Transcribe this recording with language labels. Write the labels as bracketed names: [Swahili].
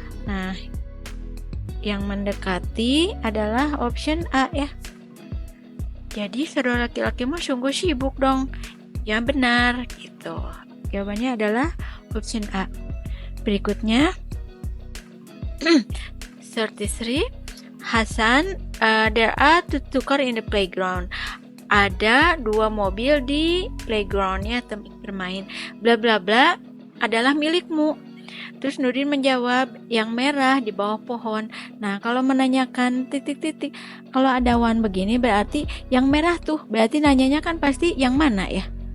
[Indonesian] Nah, yang mendekati adalah option A ya. Jadi saudara laki-lakimu sungguh sibuk dong. Ya benar gitu. Jawabannya adalah option A. Berikutnya 33. [English] Hasan, there are two cars in the playground. [Indonesian] Ada 2 mobil di playgroundnya, tempat bermain. Bla bla bla adalah milikmu. Terus Nurdin menjawab, yang merah di bawah pohon. Nah, kalau menanyakan titik-titik, kalau ada one begini berarti yang merah tuh. Berarti nanyanya kan pasti yang mana ya?